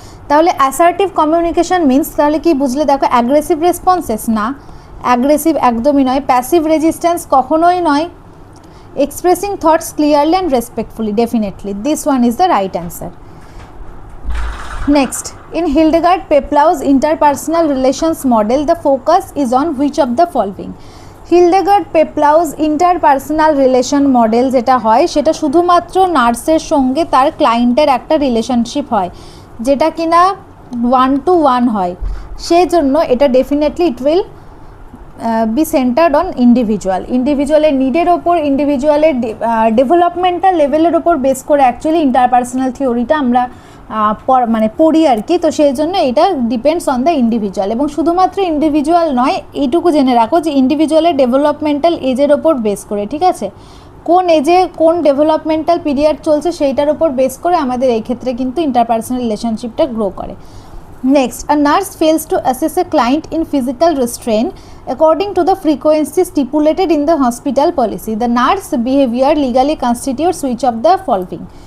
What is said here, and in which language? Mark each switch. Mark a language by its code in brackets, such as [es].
[bn] তাহলে [en] assertive communication means, [bn] তাহলে কি বুঝলে, দেখো [en] aggressive responses না, aggressive [bn] একদমই নয়, [en] passive resistance [bn] কখনোই নয়, [en] Expressing thoughts clearly and respectfully, definitely this one is the right answer. Next, in Hildegard Peplau's interpersonal relations model, the focus is on which of the following? [bn] Hildegard Peplau's interpersonal relation model যেটা হয় সেটা শুধুমাত্র নার্সের সঙ্গে তার ক্লায়েন্টের একটা relationship হয়, যেটা কিনা 1-to-1 হয়, সেই জন্য এটা definitely [en] it will be centred on [bn] ইন্ডিভিজুয়ালের নিডের ওপর, ইন্ডিভিজুয়ালের ডেভেলপমেন্টাল লেভেলের ওপর বেস করে অ্যাকচুয়ালি ইন্টারপার্সোনাল থিওরিটা আমরা পড়ি আর কি। তো সেই জন্য এটা [en] depends on the individual, [bn] এবং শুধুমাত্র ইন্ডিভিজুয়াল নয়, এইটুকু জেনে রাখো যে ইন্ডিভিজুয়ালের ডেভেলপমেন্টাল এজের ওপর বেস করে, ঠিক আছে, কোন এজে কোন ডেভেলপমেন্টাল পিরিয়ড চলছে সেইটার ওপর বেস করে আমাদের এই ক্ষেত্রে কিন্তু ইন্টারপার্সোনাল রিলেশনশিপটা গ্রো করে। [en] Next, a nurse fails to assess a client in physical restraint according to the frequency stipulated in the hospital policy. The nurse behavior legally constitutes which of the following?